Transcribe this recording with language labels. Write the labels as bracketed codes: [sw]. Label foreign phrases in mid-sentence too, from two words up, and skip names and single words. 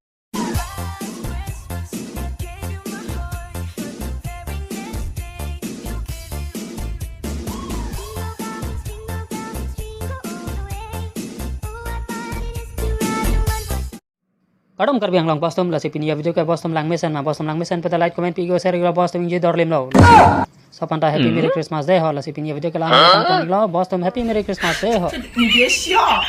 [mjw] Karbi ang long bostom lasi pinia video ka bostom lang mesan pada [en] like comment [mjw] pigo share glo bostom inje dorlim lo Sopanta [en] happy merry Christmas day [mjw] ho lasi pinia video ka lang bostom [en] happy merry Christmas day [mjw] ho